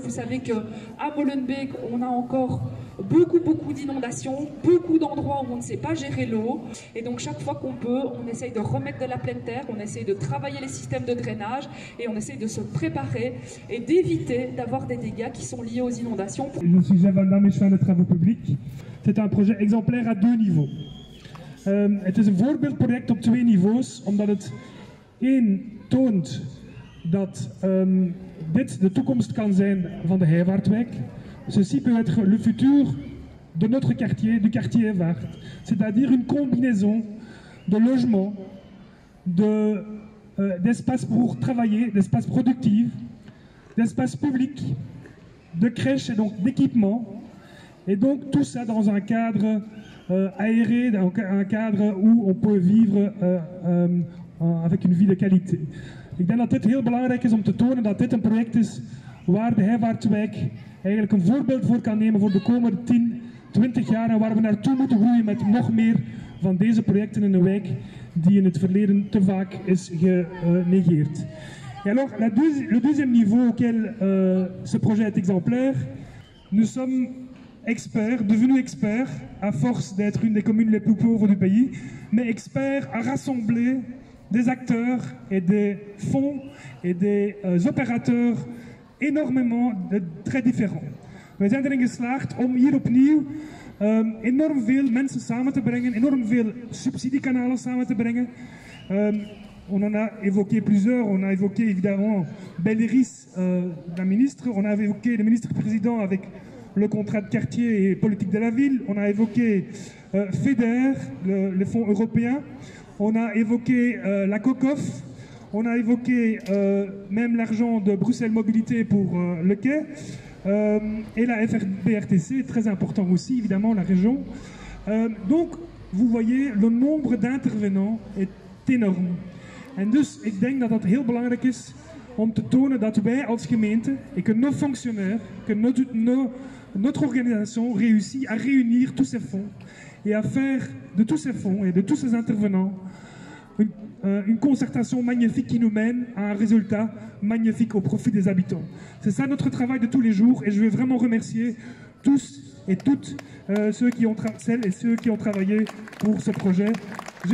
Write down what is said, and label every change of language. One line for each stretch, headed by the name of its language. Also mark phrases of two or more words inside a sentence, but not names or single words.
French: Vous savez qu'à Molenbeek, on a encore beaucoup d'inondations, beaucoup d'endroits où on ne sait pas gérer l'eau. Et donc chaque fois qu'on peut, on essaye de remettre de la pleine terre, on essaye de travailler les systèmes de drainage et on essaye de se préparer et d'éviter d'avoir des dégâts qui sont liés aux inondations. Je suis Jean Van Damme et je fais des travaux publics. C'est un projet exemplaire à 2 niveaux.
Dutch: Het is een voorbeeldproject op 2 niveaus, omdat het toont dat dit de toekomst kan zijn van de Heivaartwijk.
French: Ceci peut être le futur de notre quartier, du quartier Heivaart. C'est-à-dire une combinaison de logements, d'espaces pour travailler, d'espaces productifs, d'espaces publics, de crèches et donc d'équipements. Et donc tout ça dans un cadre aéré, dans un cadre où on peut vivre avec une vie de qualité.
Dutch: Ik denk dat dit heel belangrijk is om te tonen dat dit een project is waar de Heivaartwijk eigenlijk een voorbeeld voor kan nemen voor de komende 10, 20 jaar en waar we naartoe moeten groeien met nog meer van deze projecten in een wijk die in het verleden te vaak is genegeerd.
French: Et alors, le deuxième niveau auquel ce projet est exemplaire, nous sommes experts, devenus experts, à force d'être une des communes les plus pauvres du pays, mais experts à rassembler des acteurs et des fonds et des opérateurs énormément très différents.
Dutch: Wij zijn erin geslaagd om hier opnieuw enorm veel mensen samen te brengen, enorm veel subsidiekanalen samen te brengen.
French: On en a évoqué plusieurs, on a évoqué évidemment Belleris, la ministre, on a évoqué le ministre-président avec le contrat de quartier et politique de la ville, on a évoqué FEDER, les fonds européens, on a évoqué la COCOF, on a évoqué même l'argent de Bruxelles Mobilité pour le quai, et la FRBRTC, très important aussi, évidemment, la région. Donc, vous voyez, le nombre d'intervenants est énorme.
Dutch: En dus, ik denk dat dat heel belangrijk is om te tonen dat wij als gemeente
French: et que nos fonctionnaires, que notre organisation réussit à réunir tous ces fonds et à faire de tous ces fonds et de tous ces intervenants une concertation magnifique qui nous mène à un résultat magnifique au profit des habitants. C'est ça notre travail de tous les jours et je veux vraiment remercier tous et toutes celles et ceux qui ont travaillé pour ce projet.